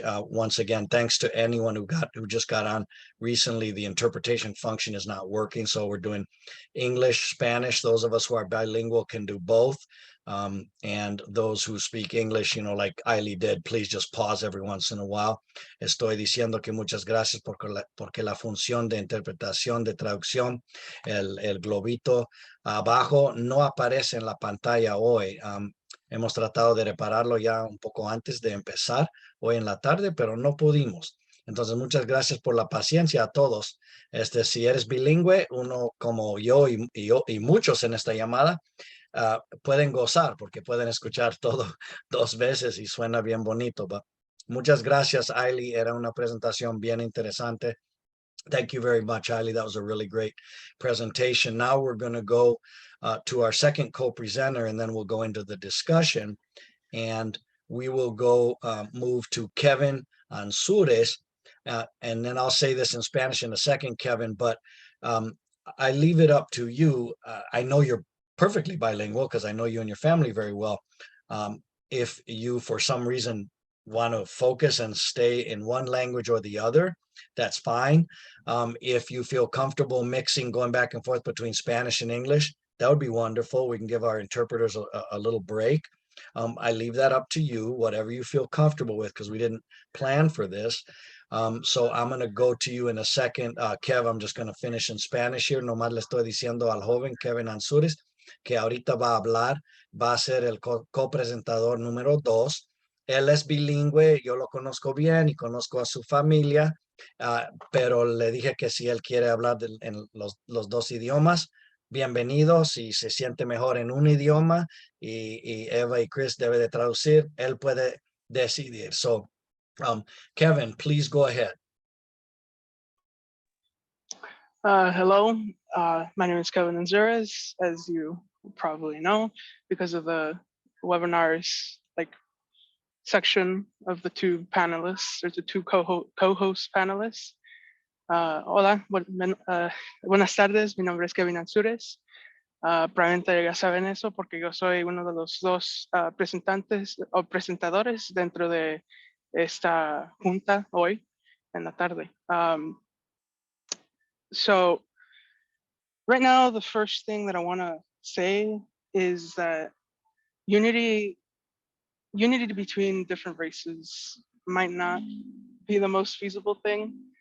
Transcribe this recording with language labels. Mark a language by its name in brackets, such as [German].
[English] Once again, thanks to anyone who just got on recently. The interpretation function is not working, so we're doing English, Spanish. Those of us who are bilingual can do both. And those who speak English, like Illie did, please just pause every once in a while. [Spanish] Estoy diciendo que muchas gracias porque la función de interpretación, de traducción, el globito abajo no aparece en la pantalla hoy. Hemos tratado de repararlo ya un poco antes de empezar hoy en la tarde, pero no pudimos. Entonces, muchas gracias por la paciencia a todos. Si eres bilingüe, uno como yo y muchos en esta llamada, pueden gozar porque pueden escuchar todo 2 veces y suena bien bonito. Muchas gracias, Illie. Era una presentación bien interesante. [English] Thank you very much, Illie. That was a really great presentation. Now we're going to go to our second co-presenter, and then we'll go into the discussion. And we will go move to Kevin Anzures. And then I'll say this in Spanish in a second, Kevin, but I leave it up to you. I know you're perfectly bilingual because I know you and your family very well. If you, for some reason, want to focus and stay in one language or the other, that's fine. If you feel comfortable mixing, going back and forth between Spanish and English, that would be wonderful. We can give our interpreters a little break. I leave that up to you, whatever you feel comfortable with, because we didn't plan for this. So I'm going to go to you in a second. Kev, I'm just going to finish in Spanish here. [Spanish] Nomás le estoy diciendo al joven Kevin Anzures que ahorita va a hablar, va a ser el copresentador número 2. Él es bilingüe, yo lo conozco bien y conozco a su familia, pero le dije que si él quiere hablar en los 2 idiomas, bienvenido. Si se siente mejor en un idioma y Eva y Chris debe de traducir, él puede decidir. [English] So, Kevin, please go ahead. Hello, my name is Kevin Anzures, as you probably know, because of the webinars like section of the two panelists, or the two co-host panelists. [Spanish] Hola, buenas tardes, mi nombre es Kevin Anzures. Probablemente ya saben eso porque yo soy uno de los dos presentantes o presentadores dentro de esta junta hoy en la tarde. [English] So right now, the first thing that I want to say is that unity between different races might not be the most feasible thing.